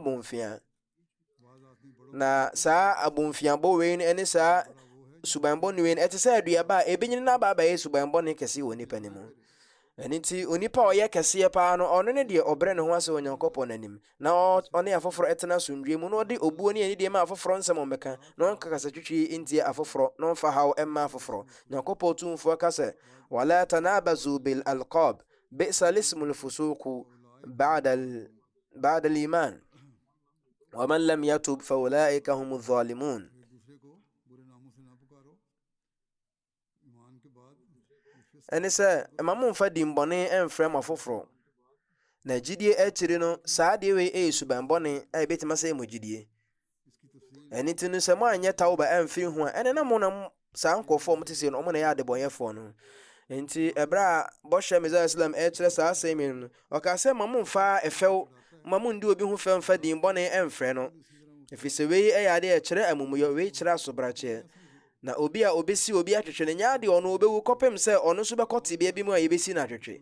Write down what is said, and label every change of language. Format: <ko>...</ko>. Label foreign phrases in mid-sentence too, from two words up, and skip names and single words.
<ak>abɔmfia na saa abɔmfiabɔ wei no ɛne saa subanbɔ ne wei no ɛte sɛ aduaba a ɛbɛnyini no aba abɛyɛ subanbɔ ne kɛseɛ wɔ nipa ne mu ɛne nti onipa a ɔyɛ kɛseɛ paa no ɔno ne deɛ ɔbrɛ ne ho ase wɔ Nyankopɔn n'anim na ɔne afoforɔ ɛtena asomdwie mu na ɔde obuo ne anidie ma afoforɔ nsɛm ɔmmɛka na ɔnka kasa twitwi ntie afoforɔ na ɔmfa haw ɛmma afoforɔ Nyankopɔn tumfoɔ ka sɛ</ak> <ar>ولا تنابزوا بالألقاب بئس الاسم الفسوق بعد الإيمان ومن لم يتب فأولئك هم الظالمون</ar> <ak>ɛne sɛ ɛma momfa dimbɔne ɛmfrɛ mo afoforɔ na gyidie akyiri no saa deɛ wei ɛyɛ subanbɔne a ɛbɛtumi sɛ mo gyidie ɛne nti no sɛ mo anyɛ tawba ɛmfiri ho a ɛne na mo na saa nkɔfoɔ mo te sɛ no ɔmo na ɛyɛ adebɔnyɛfoɔ no nti ɛberɛ a bɔhyɛ Mirza Islam ɛkyerɛ saa asɛm no ɔka sɛ ma momfa ɛfɛw ma mondi obi ho fɛ mfa dimbɔne ɛmfrɛ no ɛfiri sɛ wei ɛyɛ ade ɛkyerɛ amumuyɛ wei kyerɛ asobrakyeɛ na obi a obesi obi atwetwe ne nya de ono obewu kopem sɛ ɔno so bɛkɔ tebea bi mu a yɛbesi na atwetwe.</ak>